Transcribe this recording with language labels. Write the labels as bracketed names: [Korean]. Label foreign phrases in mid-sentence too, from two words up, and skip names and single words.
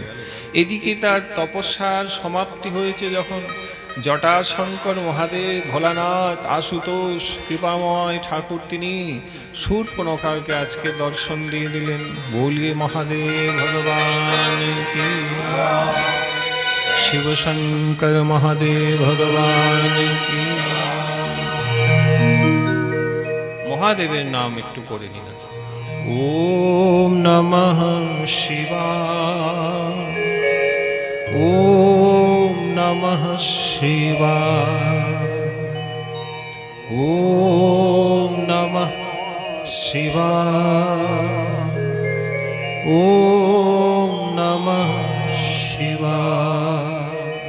[Bangla] এদিকে তার তপস্যার সমাপ্তি হয়েছে যখন, জটাশঙ্কর মহাদেব, ভোলানাথ, আশুতোষ, কৃপাময় ঠাকুর তিনি শূর্পণখাকে আজকে দর্শন দিয়ে দিলেন। [Hindi] बोलिए महादेव भगवान की, शिव शंकर महादेव भगवान की। [Bangla] মহাদেবের নাম একটু করে নিন। [Sanskrit] ॐ नमः शिवाय, ॐ नमः शिवाय, ॐ नमः शिवाय, ॐ नमः शिवाय,